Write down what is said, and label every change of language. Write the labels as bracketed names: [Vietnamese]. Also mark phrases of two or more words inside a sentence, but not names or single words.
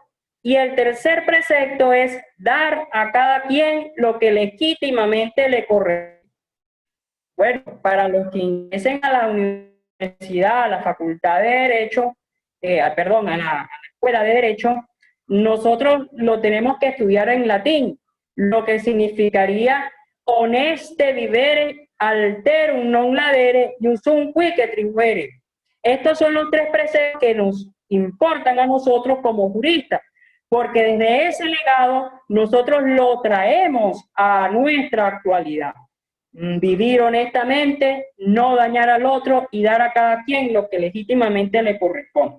[Spanish] Y el tercer precepto es dar a cada quien lo que legítimamente le corresponde. Bueno, para los que ingresen a la universidad, a la facultad de Derecho, perdón, a la escuela de Derecho, nosotros lo tenemos que estudiar en latín, lo que significaría [Latin] honeste vivere, alterum non ladere, iusum quique tribuere. [Spanish] Estos son los tres preceptos que nos importan a nosotros como juristas, porque desde ese legado nosotros lo traemos a nuestra actualidad. Vivir honestamente, no dañar al otro y dar a cada quien lo que legítimamente le corresponde.